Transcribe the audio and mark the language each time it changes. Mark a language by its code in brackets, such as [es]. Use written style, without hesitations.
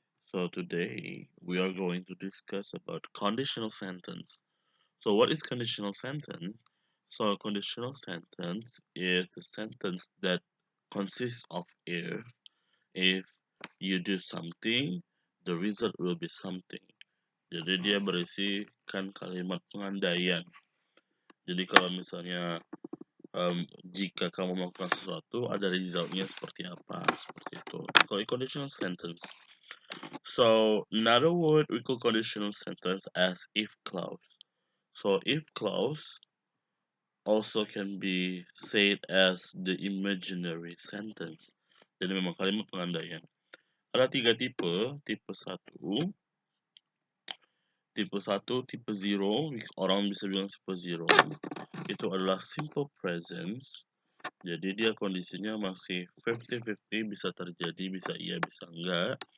[en] So today we are going to discuss about conditional sentence. So what is conditional sentence? So a conditional sentence is the sentence that consists of if you do something, the result will be something. [id] Jadi dia berisikan kalimat pengandaian. Jadi kalau misalnya jika kamu melakukan sesuatu, ada resultnya seperti apa, seperti itu. [en] We call it conditional sentence. So another word we call conditional sentence as if clause. So if clause also can be said as the imaginary sentence. [id] Jadi memang kalimat pengandaian. Ada tiga tipe, tipe 1, tipe 0, orang bisa bilang tipe 0, itu adalah simple presence. Jadi dia kondisinya masih 50-50, bisa terjadi, bisa iya, bisa enggak.